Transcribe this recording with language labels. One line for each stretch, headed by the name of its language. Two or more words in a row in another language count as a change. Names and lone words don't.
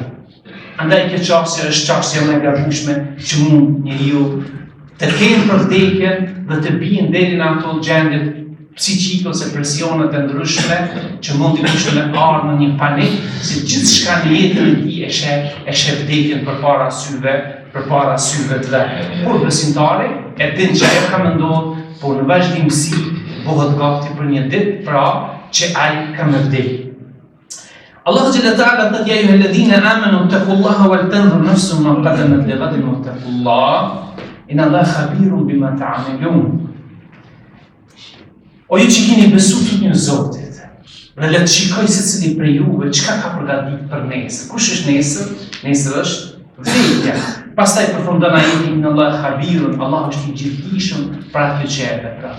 Albanian: Andaj kjo qasje është qasje më e gabueshme që mund njeriu të kenë për vdekjen dhe të bien deri në ato gjendjet psiqike ose presionet e ndryshme që mund t'i kushte me ardhë në një panik, si gjithçka në jetën e tij e sheh vdekjen përpara syve të vet. Por besimtari e din që ajo ka më ndodhur, por në vazhdimsi bëhet gati për një ditë, pra që ai ka më vdekur. Allah
Arabic: جل تعالى
Albanian: thotë:
Arabic: "يا أيها الذين آمنوا اتقوا الله ولتنظر نفس ما قدمت لغد واتقوا الله إن الله خبير بما تعملون."
Albanian: O ju që keni besu të një Zotit, dhe le të shikoj se cili prej juve, çka ka përgatitur për nesër. Kush është nesër? Nesër është vdekja. Pastaj përfundon ajeti
Arabic: إن الله خبير,
Albanian: Allah është i gjithdijshëm për atë që e vepron.